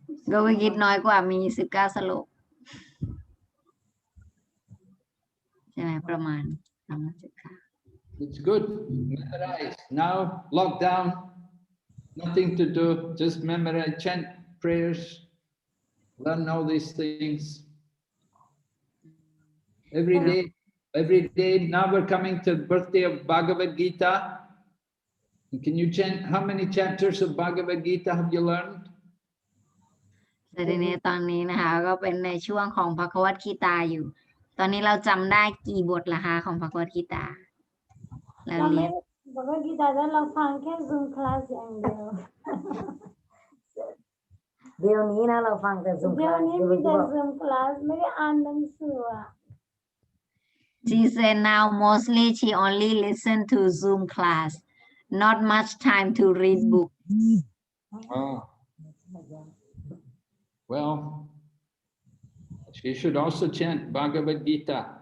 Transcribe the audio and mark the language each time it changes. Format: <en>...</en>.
<th>โกวิยิตน้อยกว่ามี19สโลกใช่ไหมประมาณ19</th> <en>It's good. Memorize. Now, lockdown, nothing to do. Just memorize, chant prayers, learn all these things. Every day. Now we're coming to the birthday of Bhagavad Gita. Can you chant? How many chapters of Bhagavad Gita have you learned?</en> <th>แต่ทีนี้ตอนนี้นะคะก็เป็นในช่วงของภควตคีตาอยู่ตอนนี้เราจำได้กี่บทละคะของภควตคีตาเราเรียน Bhagavad Gita แล้วเราฟังแค่ Zoom class อย่างเดียว เดี๋ยวนี้นะเราฟังแต่ Zoom เดี๋ยว</th> <en>class</en> <th>นี้มีแต่ Zoom class ไม่ได้อ่านหนังสืออ่ะ</th> <en>She said now mostly she only listen to Zoom class not much time to read book Oh. Well, she should also chant Bhagavad Gita.</en>